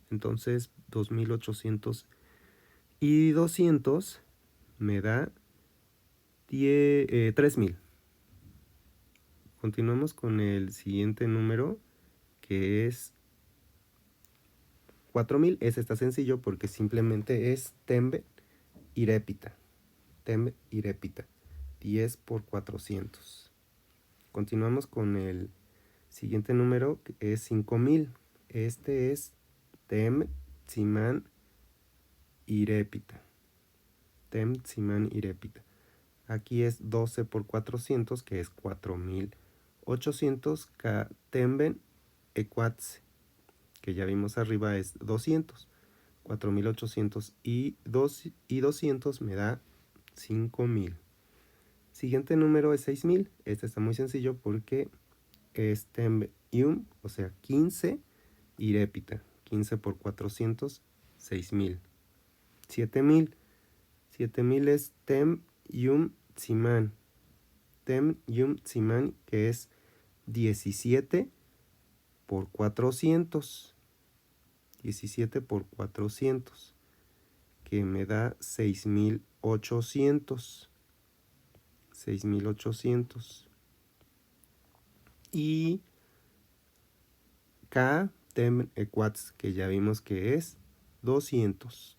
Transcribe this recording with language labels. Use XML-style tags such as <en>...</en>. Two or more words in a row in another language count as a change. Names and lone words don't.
<es>Entonces 2800 y 200 me da 3000. Continuamos con el siguiente número, que es 4000. Ese está sencillo porque simplemente es</es> <tsz>tembe irepita. Tembe irepita.</tsz> <es>10 por 400. Continuamos con el siguiente número, que es 5000. Este es</es> <tsz>tem tsiman irepita. Tem tsiman irepita.</tsz> <es>Aquí es 12 por 400, que es 4800.</es> <tsz>Ka temben equatse,</tsz> <es>que ya vimos arriba, es 200. 4800 y 200 me da 5000. Siguiente número es 6000. Este está muy sencillo porque es</es> <tsz>tembe yum,</tsz> <es>o sea 15 irepita. 15 por 400, 6000. 7000. 7000 es</es> <tsz>tem yum tsiman. Tem yum tsiman,</tsz> <es>que es 17 por 400. 17 por 400, que me da 6800. 6800. Y</es> <tsz>K tem equats,</tsz> <es>que ya vimos que es 200.</es>